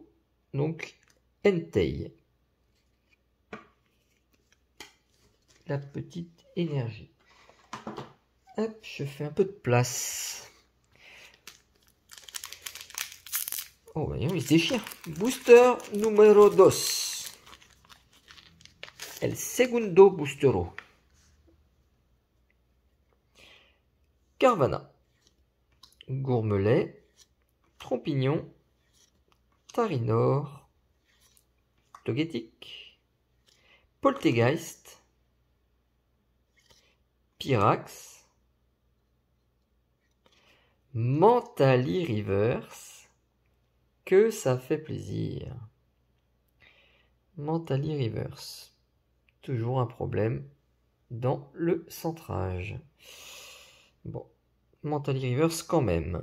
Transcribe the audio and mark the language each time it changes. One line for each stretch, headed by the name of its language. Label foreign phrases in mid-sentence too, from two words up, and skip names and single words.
French: Donc, Entei. La petite énergie. Hop, je fais un peu de place. Oh, voyons, il se déchire. Booster numéro 2.
Spanish: El segundo boostero.
French: Carvana. Gourmelet. Trompignon. Tarinor. Togetic. Poltegeist. Pyrax. Mentally Reverse. Que ça fait plaisir. Mentally Reverse. Toujours un problème dans le centrage. Bon, Mentally Reverse quand même.